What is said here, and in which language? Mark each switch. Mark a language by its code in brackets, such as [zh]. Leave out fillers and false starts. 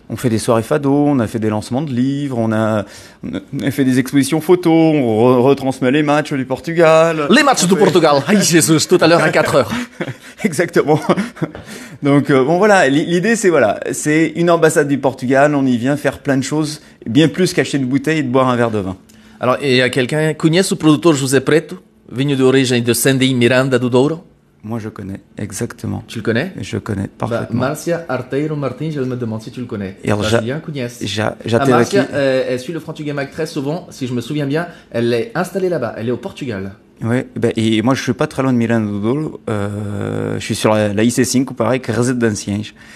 [fr] On fait des soirées fado, on a fait des lancements de livres, on a fait des expositions photos, on retransmet les matchs du Portugal. Les matchs du Portugal. Aïe, Jésus, tout à l'heure à 4 heures. Exactement. Donc bon voilà, l'idée c'est une ambassade du Portugal, on y vient faire plein de choses, bien plus qu'acheter une bouteille et de boire un verre de vin. Alors, il y a quelqu'un, [pt] conhece o produtor José Preto, vinho de origem de Sandy Miranda do Douro? [fr] Moi je connais, exactement. Tu le connais? Je connais parfaitement. Marcia Arteiro Martins, je me demande si tu le connais. Et alors, [pt] Julien conhece. [fr] Marcia, elle suit le Frantuguais Mag très souvent, si je me souviens bien, elle est installée là-bas, elle est au Portugal. Ouais, et moi je suis pas très loin de Miranda do Douro, je suis sur la IC5, pareil, que Residências.